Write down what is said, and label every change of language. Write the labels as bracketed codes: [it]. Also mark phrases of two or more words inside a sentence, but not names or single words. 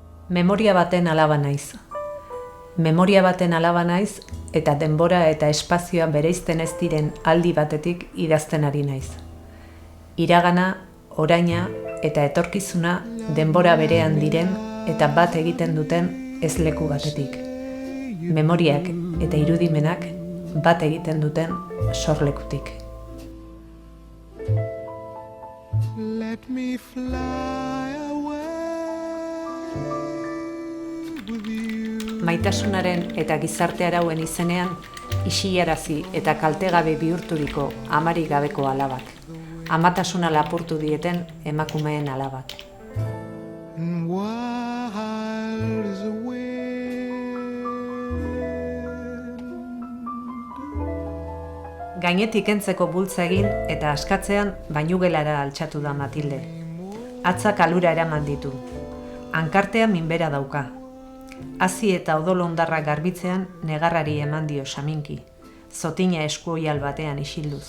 [eu] Memoria baten alaba naiz. Memoria baten alaba naiz eta denbora eta espazioa bereizten ez diren aldi batetik idazten ari naiz. Iragana, oraina eta etorkizuna denbora berean diren eta bat egiten duten ez leku batetik. Memoriak eta irudimenak bat egiten duten sorlekutik. [en] Let me fly away with you. [eu] Maitasunaren eta gizarte arauen izenean, isilarazi eta kaltegabe bihurturiko amarik gabeko alabak. Amatasuna lapurtu dieten emakumeen alabak. [en] And wild as a wind. [eu] Gainetik kentzeko bultza egin eta askatzean bainugelara altxatu da Matilde. Hatzak alura eraman ditu. Hankartea minbera dauka. Hazi eta odol hondarrak garbitzean negarrari eman dio saminki, zotina eskuoial batean isilduz.